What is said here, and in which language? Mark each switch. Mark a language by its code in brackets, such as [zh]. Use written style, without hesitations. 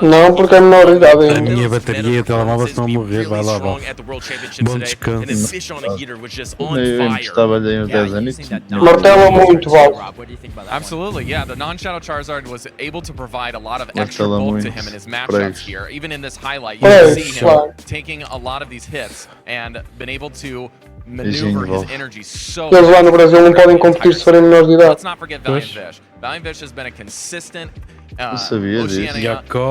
[pt] Não, porque é menor idade ainda. A minha bateria e telemóvel estão a morrer, vai lá, vai. Bom descanso. [en] And then Fish on a Heater was just on fire. [pt] Martelo muito alto. [en] Absolutely, yeah. The non-Shadow Charizard was able to provide a lot of extra bulk to him in his matchups here. Even in this highlight, you can see him taking a lot of these hits and been able to maneuver his energy so. [pt] Eles lá no Brasil não podem competir se forem menores de idade. [en] Let's not forget Valiant Fish. Valiant Fish has been a consistent Oceania.